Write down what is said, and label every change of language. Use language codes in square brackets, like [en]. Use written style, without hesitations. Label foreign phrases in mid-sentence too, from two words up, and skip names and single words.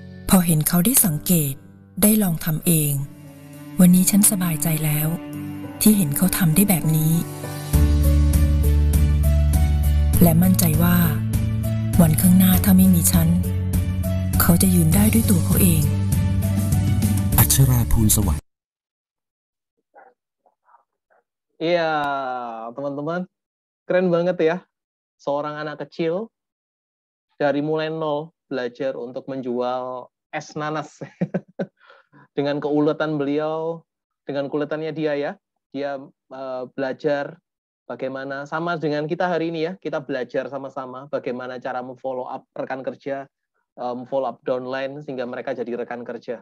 [th] พอเห็นเขาได้สังเกตได้ลองทำเอง วันนี้ฉันสบายใจแล้วที่เห็นเขาทำได้แบบนี้ และมั่นใจว่าวันข้างหน้าถ้าไม่มีฉันเขาจะยืนได้ด้วยตัวเขาเอง อัชราภูลสวัสดิ์ [id] Iya, teman-teman, keren banget ya. Seorang anak kecil dari mulai nol belajar untuk menjual es nanas. Dengan keuletan beliau, dengan keuletannya dia ya, dia belajar bagaimana, sama dengan kita hari ini ya, kita belajar sama-sama bagaimana cara memfollow up rekan kerja, [en] follow up downline [id] sehingga mereka jadi rekan kerja.